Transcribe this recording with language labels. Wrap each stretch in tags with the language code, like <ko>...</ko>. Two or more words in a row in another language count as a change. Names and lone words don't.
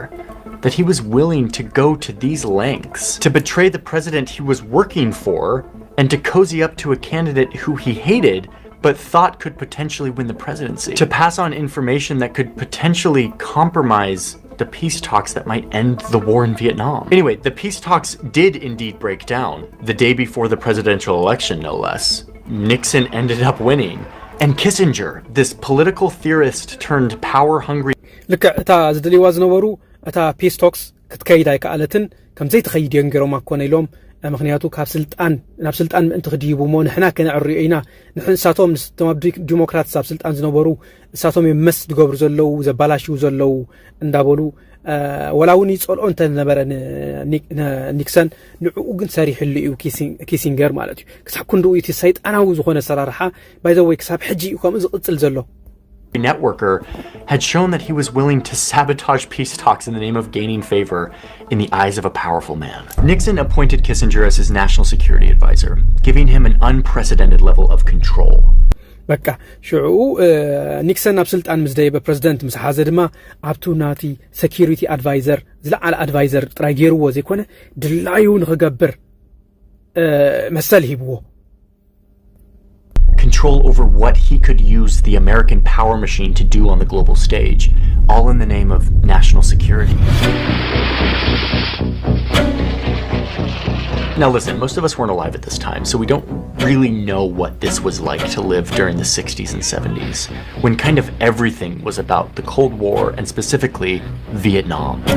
<en>That he was willing to go to these lengths to betray the president he was working for and to cozy up to a candidate who he hated but thought could potentially win the presidency, to pass on information that could potentially compromise the peace talks that might end the war in Vietnam. Anyway, the peace talks did indeed break down the day before the presidential election, no less. Nixon ended up winning. And Kissinger, this political theorist turned power-hungry...</en> <ti>ልክ እታ ዝደልይዋ ዝነበሩ እታ</ti> <en>peace talks</en> <ti>ክትከይድ ኣይከኣለትን ከምዘይ ትኸይድ የንገሮም ኣኮነ ኢሎም ምክንያቱ ካብ ስልጣን ናብ ስልጣን ምእንቲ ክድይቡ ሞ ንሕና ከነዕርዮ ኢና ንሕንሳቶም ንስቶም ዲሞክራት ኣብ ስልጣን ዝነበሩ እሳቶም የመስ ዝገብሩ ዘለው ዘባላሽው ዘለው እንዳበሉ ወላውን ይጸልኦ እንተነበረ ኒክሰን ንዕኡ ግን ሰሪሕሉ እዩ ኪሲንገር ማለት እዩ ክሳብ ክንዱ እቲ ሰይጣናዊ ዝኾነ ሰራርሓ</ti> <en>by the</en> <ti>ወይ ክሳብ ሕጂ እዩ ከምኡ ዝቕጽል ዘሎ</ti> <en>networker had shown that he was willing to sabotage peace talks in the name of gaining favor in the eyes of a powerful man. Nixon appointed Kissinger as his national security advisor, giving him an unprecedented level of control.</en> <ti>በቃ ሽዑ ኒክሰን ኣብ ስልጣን ምስ ደይበ ፕሬዝደንት ምስ ሓዘ ድማ ኣብቱ ናቲ</ti> <en>security advisor</en> <ti>ዝለዓለ ኣድቫይዘር ጥራይ ገይርዎ ዘይኮነ ድላዩ ንኽገብር መሰል ሂብዎ</ti> <en>control over what he could use the American power machine to do on the global stage, all in the name of national security. Now listen, most of us weren't alive at this time, so we don't really know what this was like to live during the 60s and 70s, when kind of everything was about the Cold War and specifically Vietnam.</en>